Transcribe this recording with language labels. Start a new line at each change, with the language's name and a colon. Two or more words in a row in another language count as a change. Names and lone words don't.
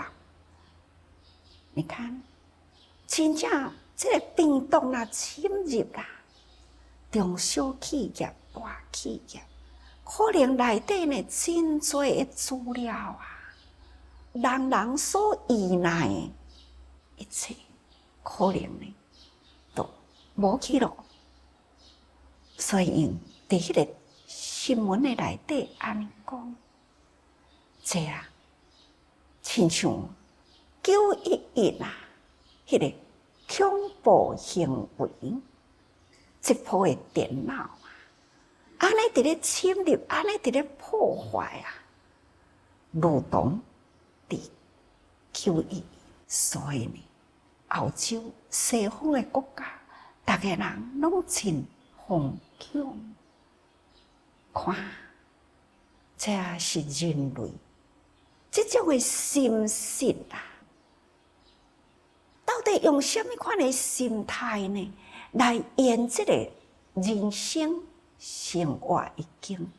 Min Nan Chinese: 你看，真正这个病毒若侵入啦，中小企业、大企业，可能内底呢真多的资料啊，人人所依赖的一切，可能呢。无去咯，所以伫迄个新闻的内底安尼讲，这啊，亲像911啊，迄个恐怖行为，这部的电脑啊，安尼伫咧侵入，安尼伫咧破坏啊，如同伫911，所以呢，澳洲西方的国家。大家人拢真惶恐，看，这是人类这种的心性啊，到底用什么款的心态呢，来演这个人生生活的境界？